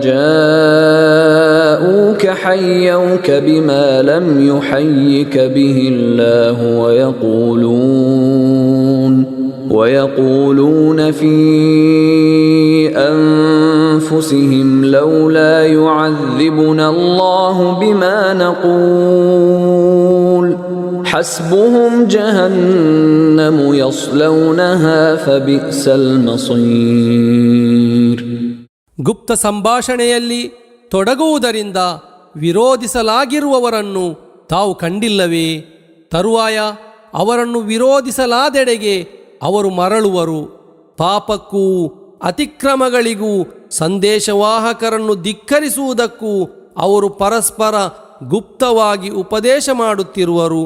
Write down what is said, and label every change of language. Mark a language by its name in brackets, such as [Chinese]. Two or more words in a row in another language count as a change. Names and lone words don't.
[Arabic] جاءوك حيوك بما لم يحيك به الله ويقولون في أنفسهم لولا يعذبنا الله بما نقول حسبهم جهنم يصلونها فبئس المصير. [Kannada] ಗುಪ್ತ ಸಂಭಾಷಣೆಯಲ್ಲಿ ತೊಡಗುವುದರಿಂದ ವಿರೋಧಿಸಲಾಗಿರುವವರನ್ನು ತಾವು ಕಂಡಿಲ್ಲವೇ? ತರುವಾಯ ಅವರನ್ನು ವಿರೋಧಿಸಲಾದೆಡೆಗೆ ಅವರು ಮರಳುವರು. ಪಾಪಕ್ಕೂ ಅತಿಕ್ರಮಗಳಿಗೂ ಸಂದೇಶವಾಹಕರನ್ನು ಧಿಕ್ಕರಿಸುವುದಕ್ಕೂ ಅವರು ಪರಸ್ಪರ ಗುಪ್ತವಾಗಿ ಉಪದೇಶ ಮಾಡುತ್ತಿರುವರು.